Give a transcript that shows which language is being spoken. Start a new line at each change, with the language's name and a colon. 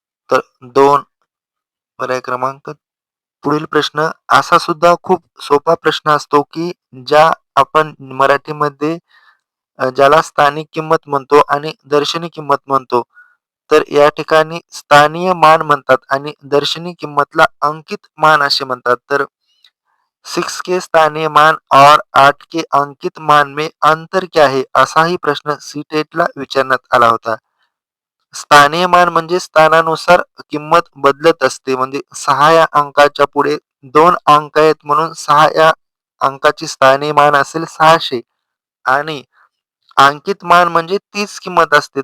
Marathi: तर 2 पर्याय क्रमांक. पुढील प्रश्न असा सुद्धा खूप सोपा प्रश्न असतो की ज्या आपण मराठीमध्ये ज्याला स्थानिक किंमत म्हणतो आणि दर्शनी किंमत म्हणतो. तर या ठिकाणी स्थानीय मान म्हणतात आणि दर्शनी किंमतला अंकित मान असे म्हणतात. तर
Hindi: 6 के स्थानीय मान और 8 के अंकित मान में अंतर क्या है?
Marathi: असाही प्रश्न सी-टेटला विचारण्यात आला होता. स्थानीय मान म्हणजे स्थानानुसार किंमत बदलत असते. म्हणजे 6 या अंकाच्या पुढे 2 अंक आहेत म्हणून 6 या अंकाची स्थानीय मान असेल 600 आणि अंकित मान म्हणजे तीच किंमत असते.